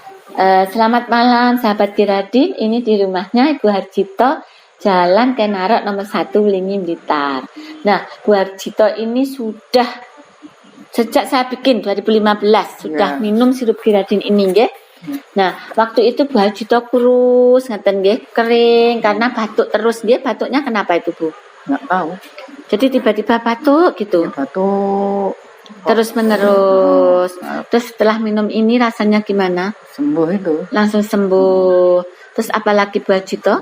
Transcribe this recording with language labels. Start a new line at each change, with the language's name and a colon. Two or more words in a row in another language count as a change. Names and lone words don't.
Indonesian: Selamat malam sahabat Giradin, ini di rumahnya Ibu Harjito, Jalan Kenarok nomor 1 Wlingi Blitar. Nah, Bu Harjito ini sudah sejak saya bikin 2015 sudah minum sirup Giradin ini nggih. Nah, waktu itu Bu Harjito kurus
Javanese: ngeten nggih,
Indonesian: kering karena batuk terus nggih. Batuknya kenapa itu, Bu? Nggak tahu. Jadi tiba-tiba batuk gitu. Ya, batuk terus menerus. Terus setelah minum ini rasanya gimana? Sembuh itu. Langsung sembuh. Terus apalagi Bu Harjito?